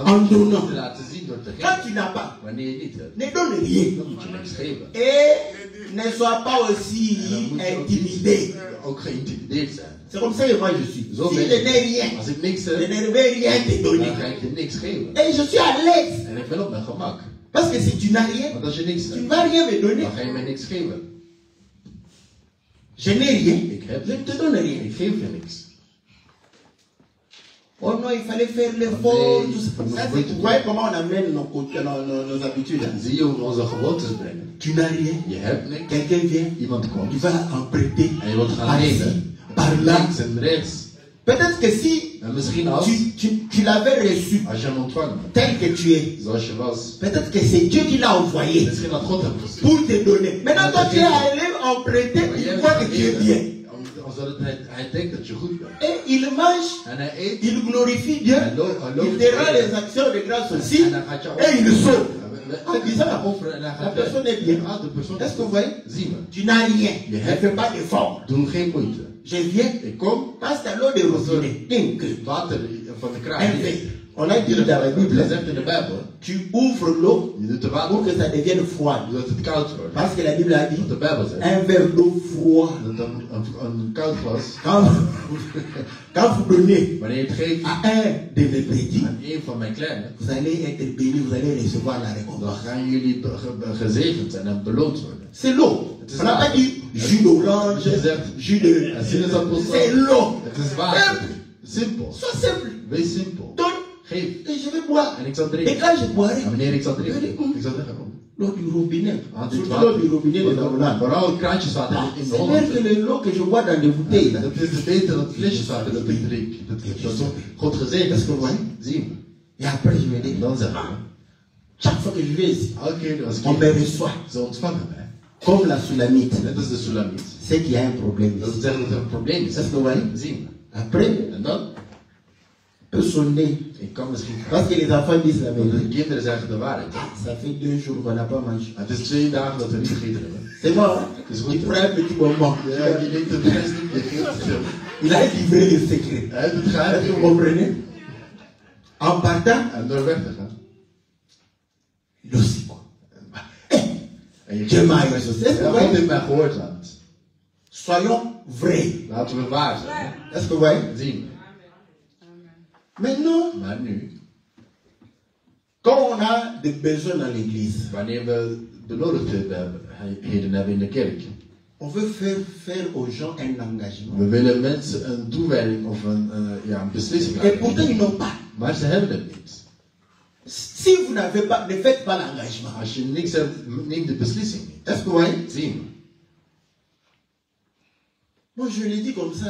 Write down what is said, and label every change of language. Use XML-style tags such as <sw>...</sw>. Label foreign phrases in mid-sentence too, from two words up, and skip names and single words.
<nl>en moet je</nl> <fr>donnant.</fr> <nl>het laten zien door te</nl> <fr>Quand</fr> <nl>geven.</nl> <fr>tu n'as pas,</fr> <nl>Wanneer je niet hebt,</nl> <fr>ne donne rien.</fr> <nl>dan moet je niks geven.</nl> <fr>Et ne sois pas aussi</fr> <nl>En dan moet je ook,</nl> <fr>intimidé.</fr> <nl>ook geïntimideerd zijn.</nl> <fr>C'est comme ça que moi je suis.</fr> <nl>Zo</nl> <fr>Si</fr> <nl>ben</nl> <fr>je</fr> <nl>ik.</nl> <fr>n'ai rien,</fr> <nl>Als ik niks</nl> <fr>je</fr> <nl>heb,</nl> <fr>ne vais rien te</fr> <nl>dan</nl> <fr>donner.</fr> <nl>ga ik je niks geven.</nl> <fr>Et je suis à l'aise.</fr> <nl>En ik ben op mijn gemak.</nl> <fr>Parce que si tu n'as rien,</fr> <nl>Want als je niks</nl> <fr>tu ne</fr> <nl>hebt,</nl> <fr>vas rien me donner.</fr> <nl>dan ga je mij niks geven.</nl> <fr>Je n'ai rien,</fr> <nl>Ik heb</nl> <fr>je ne</fr> <nl>niks.</nl> <fr>te donne rien.</fr> <nl>Ik geef je niks.</nl> <fr>Oh non, il fallait faire l'effort.</fr> <nl>Nee,</nl> <fr>Tout ça. on Ça, a c'est-</fr> <nl>beter</nl> <fr>vous voyez comment on amène nos habitudes. Là.</fr> <nl>Zie je hoe we onze gewoontes brengen?</nl> <fr>Tu n'as rien.</fr> <nl>Je hebt niks,</nl> <fr>Quelqu'un vient,</fr> <nl>iemand komt,</nl> <fr>tu vas en prêter.</fr> <nl>en je wordt gaan</nl> <fr>Par-ci,</fr> <nl>lenen.</nl> <fr>par-là.</fr> <nl>Links en rechts.</nl> <fr>Peut-être que si</fr> <nl>En misschien als,</nl> <fr>tu l'avais reçu</fr> <nl>als je hem ontvangt,</nl> <fr>tel que tu es,</fr> <nl>zoals je was,</nl> <fr>peut-être que c'est Dieu qui l'a envoyé</fr> <nl>misschien had God hem gestuurd.</nl> <fr>pour te donner. Maintenant, toi, tu es allé en prêter,</fr> <nl>Maar</nl> <fr>il</fr> <nl>jij</nl> <fr>voit</fr> <nl>hebt</nl> <fr>que tu es</fr> <nl>gegeven,</nl> <fr>bien.</fr> <nl>omdat hij denkt dat je goed bent.</nl> <fr>Et il mange,</fr> <nl>En hij eet,</nl> <fr>il glorifie Dieu,</fr> <nl>hij loopt</nl> <fr>il te rend les actions de grâce aussi,</fr> <nl>en dan gaat je</nl> <fr>et il sauve.</fr> <nl>En hij offeren en hij</nl> <fr>La</fr> <nl>gaat</nl> <fr>personne est bien.</fr> <nl>Ah, de persoon</nl> <fr>Est-ce que vous voyez?</fr> <nl>Zien we.</nl> <fr>Tu n'as rien.</fr> <nl>Je</nl> <fr>Ne</fr> <nl>hebt-</nl> <fr>fais pas d'effort.</fr> <nl>Doe geen moeite.</nl> <fr>Je viens,</fr> <nl>Ik kom,</nl> <fr>passe ta l'eau de robinet.</fr> <nl>Ding. water van de kraan.</nl> <fr>Un verre. On a dit dans la</fr> <nl>Dat</nl> <fr>Bible,</fr> <nl>zegt in de Bijbel.</nl> <fr>tu ouvres l'eau</fr> <nl>Je doet de</nl> <fr>pour</fr> <nl>water,</nl> <fr>que ça devienne froid.</fr> <nl>zodat het koud wordt.</nl> <fr>Parce que la Bible a dit,</fr> <nl>Want de Bijbel zegt</nl> <fr>un verre d'eau froid.</fr> <nl>dat een koud glas,</nl> <fr>Quand vous donnez</fr> <nl>wanneer je het geeft</nl> <fr>à un de mes petits,</fr> <nl>aan een van mijn kleinen,</nl> <fr>vous allez être bénis, vous allez recevoir la</fr> <nl>dan</nl> <fr>récompense.</fr> <nl>gaan jullie gezegend zijn en beloond worden.</nl> <fr>C'est l'eau.</fr> <nl>Het is</nl> <fr>On n'a pas</fr> <nl>water.</nl> <fr>dit jus d'orange,</fr> <nl>Je zegt,</nl> <fr>jus de...</fr> <nl>en sinaasappelsap.</nl> <fr>C'est l'eau.</fr> <nl>Het is water. Simpel.</nl> <fr>Sois simple.</fr> <nl>Wees simpel.</nl> <fr>Donne</fr> <nl>Geef.</nl> <fr>et je vais boire.</fr> <nl>En ik zal</nl> <fr>Et</fr> <nl>drinken.</nl> <fr>quand je boirai,</fr> <nl>En wanneer ik zal drinken, ik zal zeggen,</nl> <fr>l'eau du robinet,</fr> <nl>ah, dit</nl> <fr>surtout l'eau du robinet de la</fr> <nl>water.</nl> <fr>Hollande.</fr> <nl>Vooral het kraantjeswater in de</nl> <fr>C'est</fr> <nl>Holland.</nl> <fr>mieux que l'eau que je bois dans des bouteilles. Là.</fr> <nl>Dat is beter dan het flesjeswater dat ik drink. Dat is God gezegend.</nl> <fr>Est-ce que vous voyez?</fr> <nl>Zien</nl> <fr>Et après, je me</fr> <nl>we.</nl> <fr>dis,</fr> <nl>En dan zeggen we,</nl> <fr>chaque fois que je vais ici,</fr> <nl>elke keer als ik</nl> <fr>on me</fr> <nl>hier,</nl> <fr>reçoit</fr> <nl>ze ontvangen mij.</nl> <fr>comme la Sulamite.</fr> <nl>Net als de Sulamite.</nl> <fr>C'est qu'il y a un problème</fr> <nl>Dat</nl> <fr>ici.</fr> <nl>zegt dat er een probleem is.</nl> <fr>Est-ce que vous voyez?</fr> <nl>Zien</nl> <fr>Après,</fr> <nl>we. En dan,</nl> <fr>peut sonner.</fr> <nl>ik kan misschien</nl> <fr>Parce que les enfants disent la</fr> <nl>want de</nl> <fr>vérité.</fr> <nl>kinderen zeggen de waarheid.</nl> <fr>Ça fait 2 jours qu'on n'a pas mangé.</fr> <nl>Het is 2 dagen dat we niet gegeten hebben.</nl> <fr>C'est bon, hein? C'est Il bon. prend un petit moment.</fr> <nl>Ja, je neemt het best niet, je geeft het veel.</nl> <fr>Il a livré le secret.</fr> <nl>Hij heeft het</nl> <fr>Est-ce que vous</fr> <nl>geheim.</nl> <fr>comprenez? En partant,</fr> <nl>En door weg te gaan.</nl> <fr>il aussi quoi.</fr> <nl>En je</nl> <fr>Dieu m'a exaucé. Est-ce que</fr> <nl>Ja,</nl> <fr>vous</fr> <nl>God</nl> <fr>voyez?</fr> <nl>heeft mij gehoord, laat.</nl> <fr>Soyons vrais.</fr> <nl>Laten we waar zijn.</nl> <fr>Est-ce que vous voyez?</fr> <nl>Zien</nl> <fr>Maintenant,</fr> <nl>we. Maar nu,</nl> <fr>quand on a des besoins dans l'église,</fr> <nl>wanneer we benodigdheden hebben in de kerk.</nl> <fr>on veut faire aux gens un engagement.</fr> <nl>We willen mensen een toewijding of een beslissing</nl> <fr>Et</fr> <nl>laten</nl> <fr>pourtant,</fr> <nl>nemen.</nl> <fr>ils n'ont pas.</fr> <nl>Maar ze hebben het niet.</nl> <fr>Si vous n'avez pas, ne faites pas l'engagement.</fr> <nl>Als je niks hebt, neem de beslissing niet.</nl> <fr>Est-ce que vous voyez?</fr> <nl>Zien we.</nl> <fr>Moi, je l'ai dit comme ça.</fr>